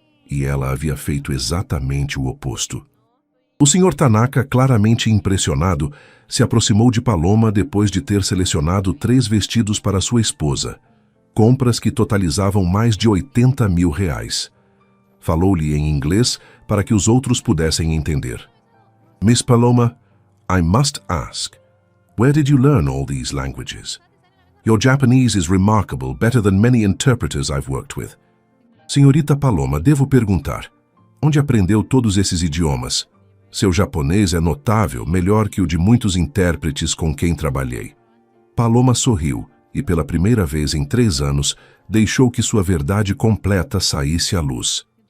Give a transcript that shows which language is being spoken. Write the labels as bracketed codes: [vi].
[pt] E ela havia feito exatamente o oposto. O Sr. Tanaka, claramente impressionado, se aproximou de Paloma depois de ter selecionado 3 vestidos para sua esposa, compras que totalizavam mais de R$80.000. Falou-lhe em inglês para que os outros pudessem entender. [en] Miss Paloma, I must ask, where did you learn all these languages? Your Japanese is remarkable, better than many interpreters I've worked with. [pt] Senhorita Paloma, devo perguntar, onde aprendeu todos esses idiomas? Seu japonês é notável, melhor que o de muitos intérpretes com quem trabalhei. Paloma sorriu e, pela primeira vez em 3 anos, deixou que sua verdade completa saísse à luz.